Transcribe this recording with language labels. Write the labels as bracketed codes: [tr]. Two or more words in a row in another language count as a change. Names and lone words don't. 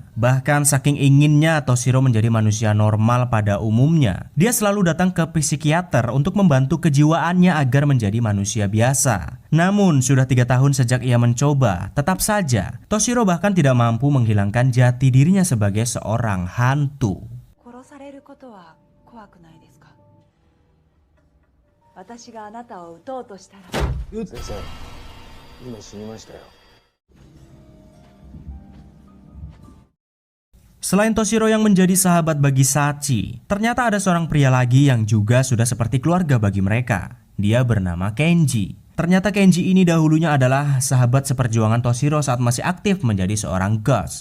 [id] Bahkan saking inginnya Toshiro menjadi manusia normal pada umumnya, dia selalu datang ke psikiater untuk membantu kejiwaannya agar menjadi manusia biasa. Namun sudah 3 tahun sejak ia mencoba, tetap saja Toshiro bahkan tidak mampu menghilangkan jati dirinya sebagai seorang hantu. [ja] 私があなたを撃とうとしたら先生、今死にましたよ。 [id] Selain Toshiro yang menjadi sahabat bagi Sachi, ternyata ada seorang pria lagi yang juga sudah seperti keluarga bagi mereka. Dia bernama Kenji. Ternyata Kenji ini dahulunya adalah sahabat seperjuangan Toshiro saat masih aktif menjadi seorang Ghost.